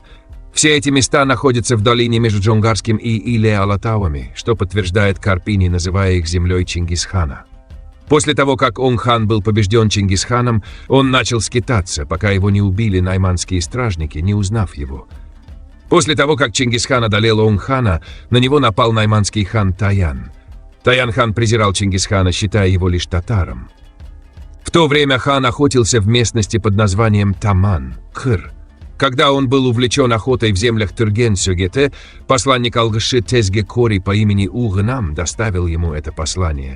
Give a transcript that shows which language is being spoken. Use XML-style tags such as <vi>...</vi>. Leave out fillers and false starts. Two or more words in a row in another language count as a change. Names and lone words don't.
<ru>Все эти места находятся в долине между Джунгарским и Иле-Алатауами, что подтверждает Карпини, называя их землей Чингисхана. После того, как Оң-хан был побежден Чингисханом, он начал скитаться, пока его не убили найманские стражники, не узнав его. После того, как Чингисхан одолел Оң-хана, на него напал найманский хан Таян. Таян-хан презирал Чингисхана, считая его лишь татаром. В то время хан охотился в местности под названием Таман, Кыр. Когда он был увлечен охотой в землях Тюрген-Сёгете, посланник Алгыши Тезге-Кори по имени Угнам доставил ему это послание.</ru>